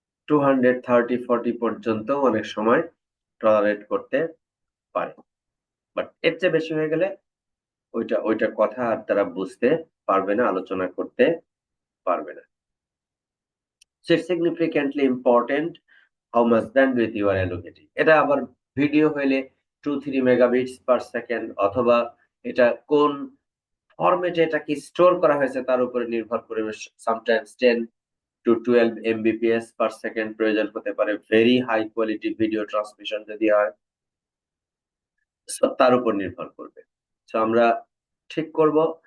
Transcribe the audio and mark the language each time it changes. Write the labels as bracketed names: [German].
[Bangla] 230, 40 পর্যন্ত অনেক সময় টলারেট করতে পারে, বাট এর চেয়ে বেশি হয়ে গেলে ওইটা কথা আর তারা বুঝতে পারবে না, আলোচনা করতে পারবে না। [English] So it's significantly important how much bandwidth you are allocating. [Bangla] এটা আবার ভিডিও হইলে 2-3 মেগাবিটস পার সেকেন্ড, অথবা এটা কোন ফরম্যাটে এটাকে স্টোর করা হয়েছে তার উপরে নির্ভর করে সামটাইমস 10 to 12 MBPS/সেকেন্ড প্রয়োজন হতে পারে, very high quality video transmission যদি হয়, তার উপর নির্ভর করবে। তো আমরা ঠিক করব